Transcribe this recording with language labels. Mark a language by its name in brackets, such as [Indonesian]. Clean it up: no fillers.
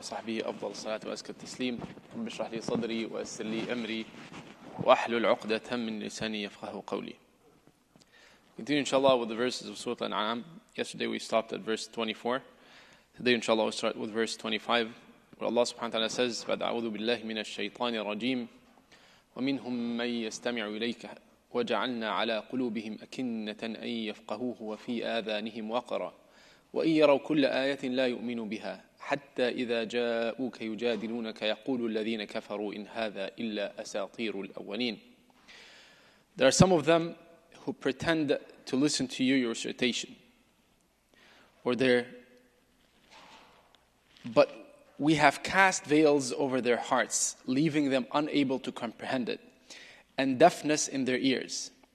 [Arabic] صحبه أفضل الصلاة وأزكى التسليم رب اشرح لي صدري ويسر لي أمري وأحلل عقدة من لساني يفقهوا قولي. [English] Continue inshallah with the verses of Surah Al-An'am. Yesterday we stopped at verse 24. Today inshallah we'll start with verse 25 where Allah subhanahu wa ta'ala says [Arabic] بعد أعوذ بالله من الشيطان الرجيم ومنهم من يستمع إليك وجعلنا على قلوبهم أكنة أن يفقهوه وفي آذانهم وقرا وإن يروا كل آية لا يؤمنوا بها حتى إذا جاءوك يجادلونك يقول الذين كفروا إن هذا إلا أساطير الأولين. [English] There are some of them who pretend to listen to your recitation, but we have cast veils over their hearts, leaving them unable to comprehend it, and deafness in their ears.